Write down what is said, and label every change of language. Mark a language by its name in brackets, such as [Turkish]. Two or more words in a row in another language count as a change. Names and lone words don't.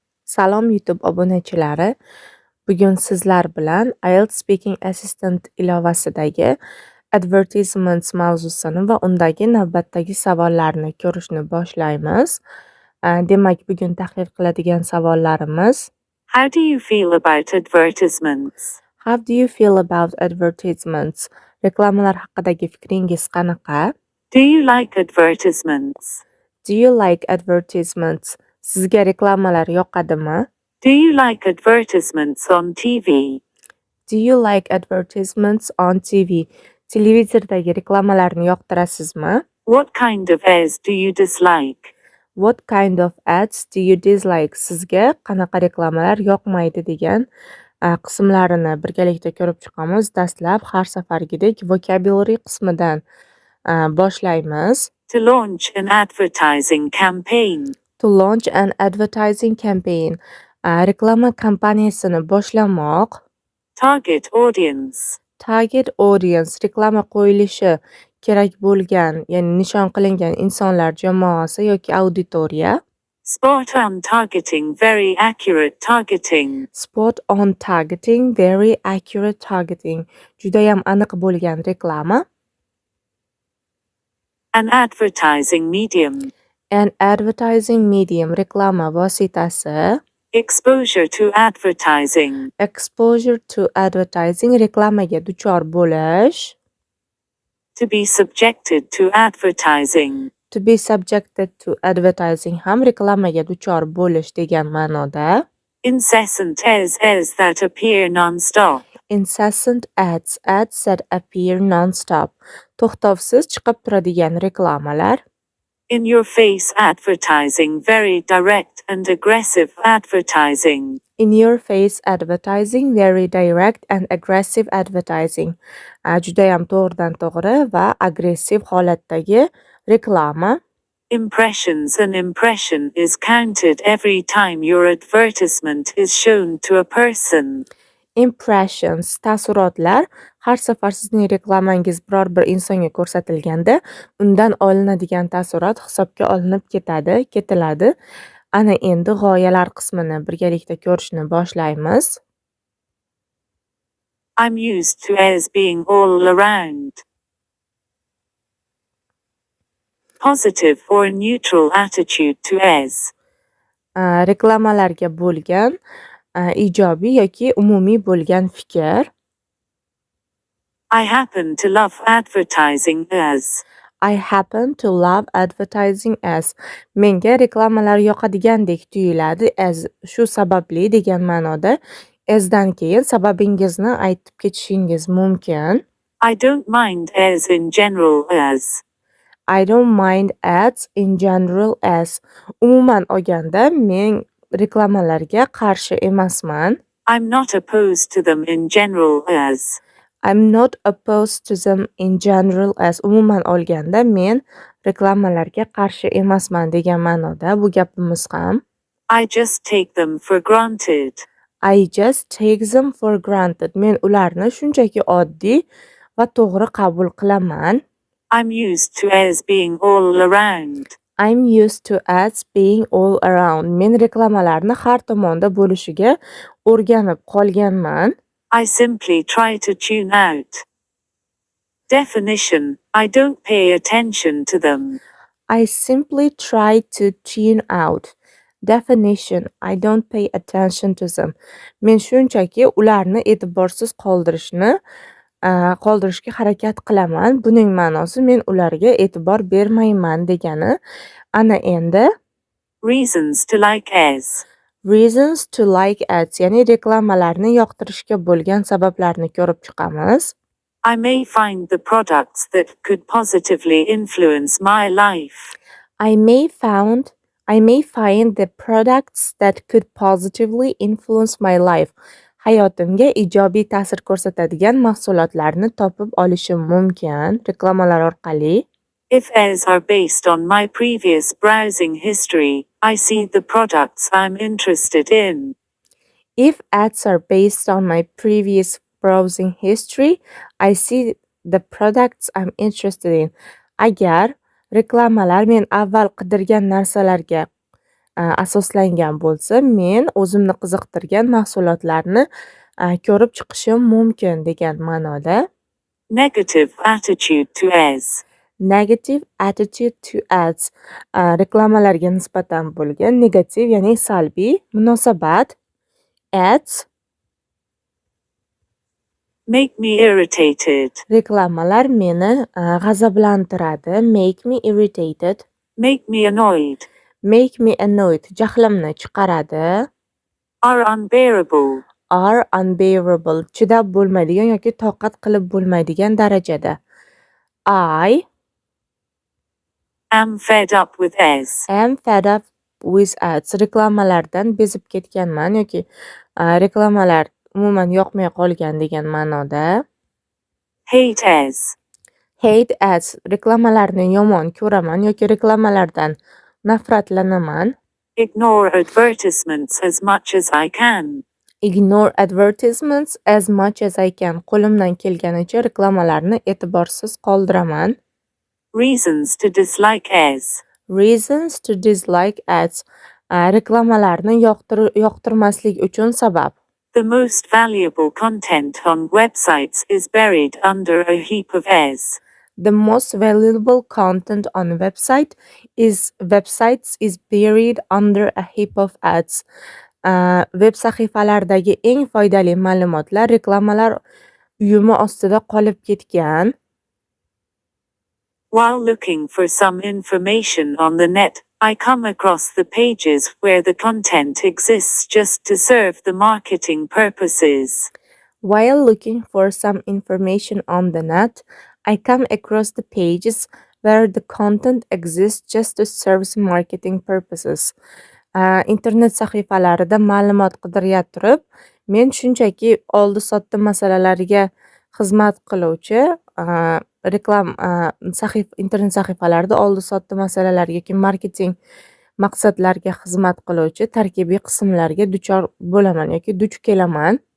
[Uzbek] Salom YouTube obunachilari. Bugun sizlar bilan Ielts Speaking Assistant ilovasidagi Advertisements mavzusini va undagi navbatdagi savollarni ko'rishni boshlaymiz. Demak, bugun tahlil qiladigan savollarimiz: [English] How do you feel about advertisements? How do you feel about advertisements? [Uzbek] Reklamalar haqidagi fikringiz qanaqa? [English] Do you like advertisements? Do you like advertisements? [Uzbek] Sizga reklamalar yoqadimi? [English] Do you like advertisements on TV? Do you like advertisements on TV? [Uzbek] Televizordagi reklamalarni yoqtirasizmi? [English] What kind of ads do you dislike? What kind of ads do you dislike? [Uzbek] Sizga qanaqa reklamalar yoqmaydi degan qismlarini birgalikda ko'rib chiqamiz. Dastlab har safargidek vocabulary qismidan boshlaymiz. [English] To launch an advertising campaign. To launch an advertising campaign. [Uzbek] Reklama kampaniyasini boshlamoq. [English] Target audience. Target audience, [Uzbek] reklama qo'yilishi kerak bo'lgan, ya'ni nishon qilingan insonlar jamoasi yoki auditoriya. [English] Spot on targeting, very accurate targeting. Spot on targeting, very accurate targeting. [Uzbek] Judayam aniq bo'lgan reklama. [English] An advertising medium. An advertising medium, [Uzbek] reklama vositasi. [English] Exposure to advertising. Exposure to advertising, [Uzbek] reklamaga duchor bo'lish. [English] To be subjected to advertising. To be subjected to advertising [Uzbek] ham reklamaga duchor bo'lish degan ma'noda. [English] Incessant ads that appear non-stop. Incessant ads that appear non-stop. [Uzbek] To'xtovsiz chiqib turadigan reklamalar. [English] In your face advertising, very direct and aggressive advertising. In your face advertising, very direct and aggressive advertising. [Uzbek] Judayam to'g'ridan to'g'ri va agressiv holatdagi reklama. [English] Impressions. An impression is counted every time your advertisement is shown to a person. Impressions, [Uzbek] taassurotlar. Har safar sizning reklamangiz biror bir insonga ko'rsatilganda, undan olinadigan taassurot hisobga olinib ketiladi. Ana endi g'oyalar qismini birgalikda ko'rishni boshlaymiz. [English] I'm used to ads being all around. Positive or neutral attitude to ads. [Uzbek] Reklamalarga bo'lgan ijobiy yoki umumiy bo'lgan fikr. [English] I happen to love advertising as. I happen to love advertising as. [Uzbek] Menga reklamalar yoqadigandek tuyuladi as shu sababli degan ma'noda asdan keyin sababingizni aytib ketishingiz mumkin. [English] I don't mind ads in general as. I don't mind ads in general as. [Uzbek] Umuman olganda men reklamalarga qarshi emasman. [English] I'm not opposed to them in general as. I'm not opposed to them in general as. [Uzbek] Umuman olganda men reklamalarga qarshi emasman degan ma'noda bu gapimiz ham. [English] I just take them for granted. I just take them for granted. [Uzbek] Men ularni shunchaki oddiy va to'g'ri qabul qilaman. [English] I'm used to ads being all around. I'm used to ads being all around. [Uzbek] Men reklamalarni har tomonda bo'lishiga o'rganib qolganman. [English] I simply try to tune out. Definition. I don't pay attention to them. I simply try to tune out. Definition. I don't pay attention to them. [Uzbek] Men shunchaki ularni e'tiborsiz qoldirishga harakat qilaman. Buning ma'nosi men ularga e'tibor bermayman degani. Ana endi [English] Reasons to like ads. Reasons to like ads, [Uzbek] ya'ni reklamalarni yoqtirishga bo'lgan sabablarni ko'rib chiqamiz. [English] I may find the products that could positively influence my life. I may find the products that could positively influence my life. [Uzbek] Hayotimga ijobiy ta'sir ko'rsatadigan mahsulotlarni topib olishim mumkin reklamalar orqali. [English] If ads are based on my previous browsing history, I see the products I'm interested in. If ads are based on my previous browsing history, I see the products I'm interested in. [Uzbek] Agar reklamalar men avval qidirgan narsalarga asoslangan bo'lsa, men o'zimni qiziqtirgan mahsulotlarni ko'rib chiqishim mumkin degan ma'noda. [English] Negative attitude to ads. Negative attitude to ads [Uzbek] reklamalarga nisbatan bo'lgan negativ, ya'ni salbiy munosabat. [English] Ads Make me irritated. [Uzbek] reklamalar meni g'azablantiradi. [English] Make me irritated. Make me annoyed. Make me annoyed [Uzbek] jahlimni chiqaradi. [English] Are unbearable. Are unbearable [Uzbek] chidab bo'lmaydigan yoki toqat qilib bo'lmaydigan darajada. [English] I Am fed up with ads. am fed up with ads [Uzbek] reklamalardan bezib ketganman yoki reklamalar umuman yoqmay qolgan degan ma'noda. [English] Hate ads. Hate ads [Uzbek] reklamalarni yomon ko'raman yoki reklamalardan nafratlanaman. [English] Ignore advertisements as much as I can. Ignore advertisements as much as I can [Uzbek] qo'limdan kelganicha reklamalarni e'tiborsiz qoldiraman. [English] Reasons to dislike ads. Reasons to dislike ads [Uzbek] reklamalarni yoqtirmaslik uchun sabab. [English] The most valuable content on websites is buried under a heap of ads. The most valuable content on websites is buried under a heap of ads. [Uzbek] Web sahifalardagi eng foydali ma'lumotlar reklamalar uyumi ostida qolib ketgan. [English] While looking for some information on the net, I come across the pages where the content exists just to serve the marketing purposes. While looking for some information on the net, I come across the pages where the content exists just to serve marketing purposes. [Uzbek] Internet sahifalarida ma'lumot qidirya turib, men shunchaki oldi-sotdi masalalariga xizmat qiluvchi internet sahifalarida oldi-sotdi masalalariga yoki marketing maqsadlarga xizmat qiluvchi tarkibiy qismlarga duchor bo'laman yoki duch kelaman.